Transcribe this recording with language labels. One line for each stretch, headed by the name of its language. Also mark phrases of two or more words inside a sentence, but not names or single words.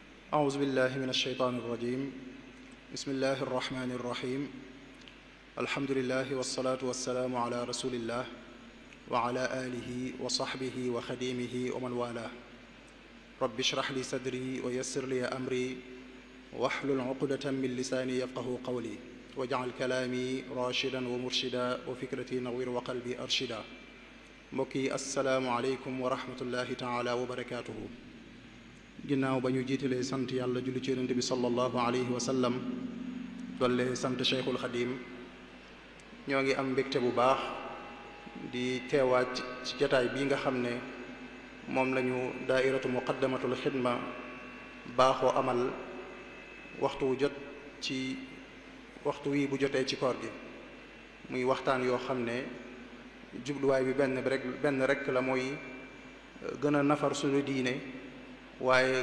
Arabic: أعوذ بالله من الشيطان الرجيم بسم الله الرحمن الرحيم الحمد لله والصلاة والسلام على رسول الله وعلى آله وصحبه وخديمه ومن والاه رب اشرح لي صدري ويسر لي أمري واحلل عقدة من لساني يفقه قولي واجعل كلامي راشدا ومرشدا وفكرتي نوير وقلبي أرشدا mbokki السلام عليكم ورحمة الله تعالى وبركاته
Wolof: ginnaaw ba ñu jiitalee sant yàlla julli ci yonent bi
Arabic: صلى الله عليه وسلم
Wolof: dolle sant Cheikhul Xadim ñoo ngi am mbégte bu baax di teewaat ci jataay bii nga xam ne moom lañu daairatu muqaddamatul xidma baaxoo amal waxtu wu jot ci waxtu wi bu jotee ci koor gi muy waxtaan yoo xam ne jubluwaay bi benn rek la mooy gën a nafar suñu diine waaye